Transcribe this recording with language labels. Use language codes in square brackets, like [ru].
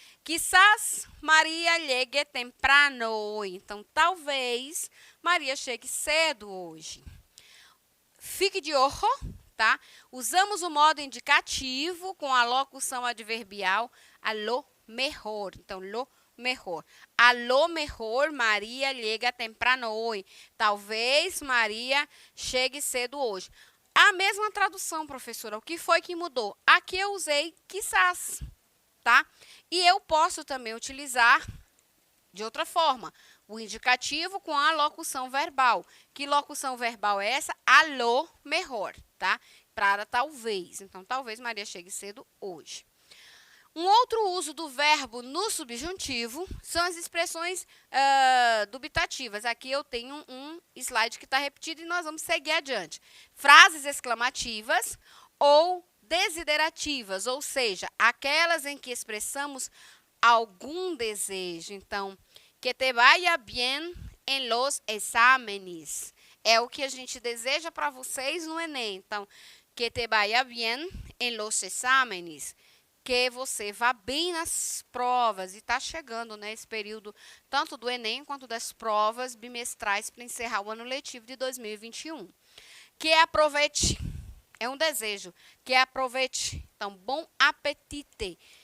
[pt] Quizás Maria chegue [es] temprano [pt] hoje. Então, talvez Maria chegue cedo hoje. Fique de ojo. Tá? Usamos o modo indicativo com a locução adverbial a lo mejor. Então, lo mejor. A lo mejor Maria chega [es] temprano [pt] hoje. Talvez Maria chegue cedo hoje. A mesma tradução, professora. O que foi que mudou? Aqui eu usei quizás, tá? E eu posso também utilizar de outra forma. O indicativo com a locução verbal. Que locução verbal é essa? A lo mejor, tá? Para talvez. Então, talvez Maria chegue cedo hoje. Um outro uso do verbo no subjuntivo são as expressões dubitativas. Aqui eu tenho um slide que está repetido e nós vamos seguir adiante. Frases exclamativas ou desiderativas, ou seja, aquelas em que expressamos algum desejo. Então, [es] que te vaya bien en los exámenes. [pt] É o que a gente deseja para vocês no Enem. Então, [es] que te vaya bien en los exámenes. [pt] Que você vá bem nas provas. E está chegando, né, esse período tanto do Enem quanto das provas bimestrais para encerrar o ano letivo de 2021. Que aproveite. É um desejo. Que aproveite. Então, bom apetite.